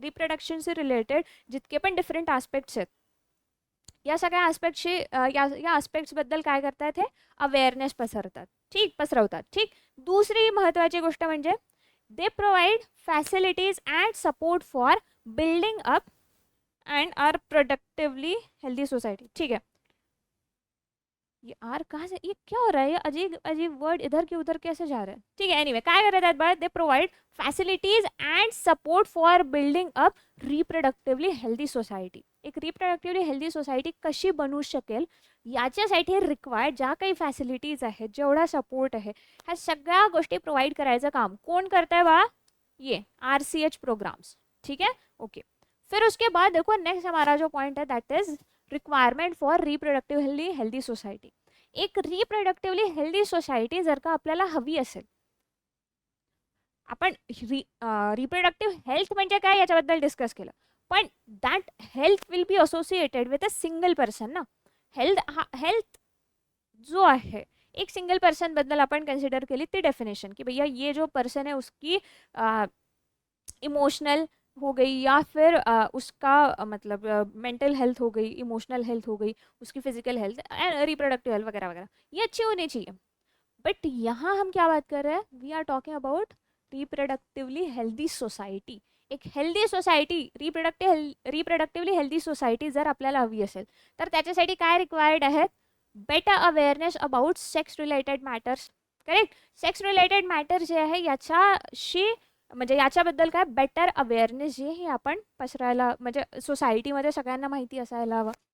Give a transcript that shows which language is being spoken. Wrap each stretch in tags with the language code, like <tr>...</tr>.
<mr>रिप्रोडक्शनशी related जितके पण different aspects आहेत, या सगळ्या आस्पेक्टशी, या आस्पेक्ट्सबद्दल काय करतात, हे अवेअरनेस पसरवतात. ठीक. दुसरी महत्त्वाची गोष्ट म्हणजे</mr> <en>They provide facilities and support for building up and are productively healthy society.</en> <hi>ठीक है. यार कहाँ से ये क्या हो रहा है, ये अजीब अजीब वर्ड इधर के उधर कैसे जा रहे हैं. ठीक है.</hi> <en>anyway,</en> <mr>काय करत आहेत बघा,</mr> <en>They provide facilities and support for building up reproductively healthy society.</en> <mr>एक रिप्रोडक्टिवली हेल्दी सोसायटी कशी बनवू शकेल याच्यासाठी रिक्वायर्ड ज्या काही फॅसिलिटीज आहेत, जेवढा सपोर्ट आहे, ह्या सगळ्या गोष्टी प्रोव्हाइड करायचं काम कोण करतंय बा,</mr> <hi>ये RCH प्रोग्राम्स. ठीक है. ओके. फिर उसके बाद देखो, नेक्स्ट हमारा जो पॉइंट है</hi> <en>That is requirement for reproductively healthy society.</en> <mr>एक रिप्रोडक्टिवली हेल्दी सोसायटी जर का आपल्याला हवी असेल, आपण रिप्रोडक्टिव्ह हेल्थ म्हणजे काय याच्याबद्दल डिस्कस केलं, पण</mr> <en>that health will be associated with a single person</en> <mr>ना.</mr> <hi>हेल्थ जो है एक सिंगल पर्सन बद्दल</hi> <mr>अपन कंसिडर केली ती</mr> <hi>डेफिनेशन कि भैया ये जो पर्सन है उसकी इमोशनल हो गई या फिर उसका मतलब मेंटल हेल्थ हो गई, इमोशनल हेल्थ हो गई, उसकी फिजिकल हेल्थ, रिप्रोडक्टिव हेल्थ वगैरह वगैरह, ये अच्छी होनी चाहिए. बट यहाँ हम क्या बात कर रहे हैं,</hi> <en>We are talking about reproductively healthy society.</en> <mr>एक healthy society, reproductively healthy society जर आपल्याला हवी असेल तर त्याच्यासाठी काय रिक्वायर्ड आहे,</mr> <en>Better awareness about sex related matters.</en> <mr>Correct. Sex related matter जे आहे याच्याशी, म्हणजे याच्याबद्दल काय बेटर अवेअरनेस जे हे आपण पसरायला, म्हणजे सोसायटीमध्ये सगळ्यांना माहिती असायला हवं.</mr>